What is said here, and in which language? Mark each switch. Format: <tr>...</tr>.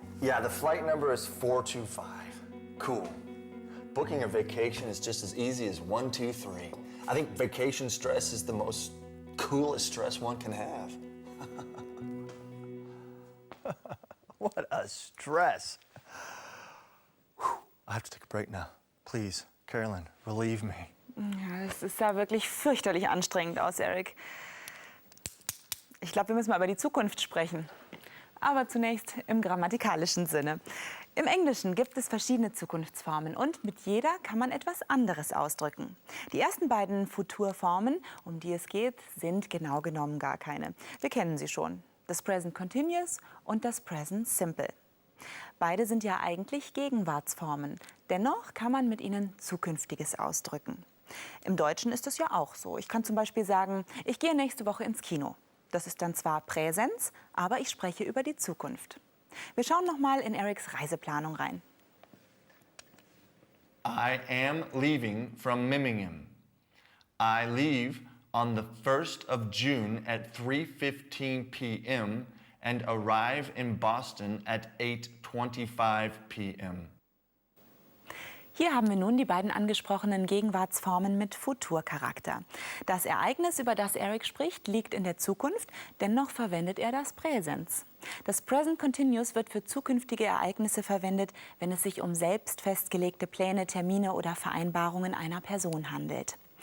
<en>Yeah, the flight number is 425. Cool. Booking a vacation is just as easy as 1, 2, 3. I think vacation stress is the most coolest stress one can have. What a stress. Whew. I have to take a break now. Please, Carolyn, relieve me.</en> <de>Ja, das sah wirklich fürchterlich anstrengend aus, Eric. Ich glaube, wir müssen mal über die Zukunft sprechen. Aber zunächst im grammatikalischen Sinne. Im Englischen gibt es verschiedene Zukunftsformen und mit jeder kann man etwas anderes ausdrücken. Die ersten beiden Futurformen, um die es geht, sind genau genommen gar keine. Wir kennen sie schon. Das Present Continuous und das Present Simple. Beide sind ja eigentlich Gegenwartsformen. Dennoch kann man mit ihnen Zukünftiges ausdrücken. Im Deutschen ist das ja auch so. Ich kann zum Beispiel sagen, ich gehe nächste Woche ins Kino. Das ist dann zwar Präsens, aber ich spreche über die Zukunft. Wir schauen noch mal in Erics Reiseplanung rein.</de> <en>I am leaving from Birmingham. I leave on the 1st of June at 3:15 p.m. and arrive in Boston at 8:25 p.m.</en> <de>Hier haben wir nun die beiden angesprochenen Gegenwartsformen mit Futurcharakter. Das Ereignis, über das Eric spricht, liegt in der Zukunft, dennoch verwendet er das Präsens. Das Present Continuous wird für zukünftige Ereignisse verwendet, wenn es sich um selbst festgelegte Pläne, Termine oder Vereinbarungen einer Person handelt.</de>